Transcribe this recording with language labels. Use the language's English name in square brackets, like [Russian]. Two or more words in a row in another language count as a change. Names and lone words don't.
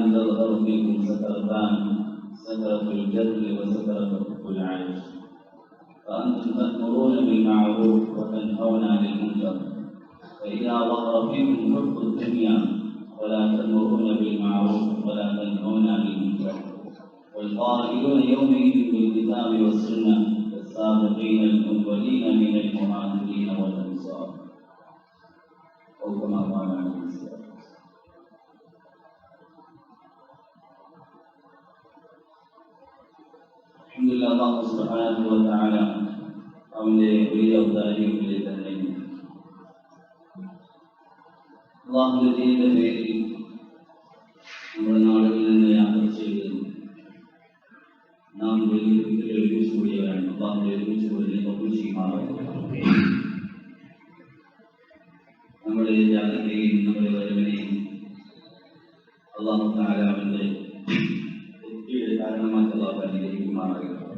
[Arabic] تظهر فيكم سكرتان سكرة الجهل وسكرة العيش فأنتم تأمرون بالمعروف وتنهون عن المنكر فإذا ظهر فيكم حب الدنيا ولا تأمرون بالمعروف ولا تنهون عن المنكر والقائلون يومئذ بالكتاب والسنة السابقين الأولين من المهاجرين والأنصار أو كما قال عليه السلام. الحمد لله الله سبحانه وتعالى [Malayalam] അവന്റെ വലിയ ഔദാര്യങ്ങളിൽ തന്നെ അല്ലാഹുവിന്റെ ദീനിന്റെ പേരിൽ നമ്മുടെ നാടുകളിൽ നിന്ന് യാത്ര ചെയ്ത് നാം വലിയ ഒരുമിച്ച് കൂടിയവരാണ്. അല്ലാഹുവിന്റെ ഒരുമിച്ച് കൂടിയതിനെ കബൂൽ ചെയ്യുമാറാകട്ടെ. നമ്മുടെ ജാഗ്രതയും നമ്മുടെ വരവിനെയും അല്ലാഹു തആല അവന്റെ തൃപ്തിയുടെ കാരണമാക്കി അല്ലാഹു അനുഗ്രഹിക്കുമാറാകട്ടെ.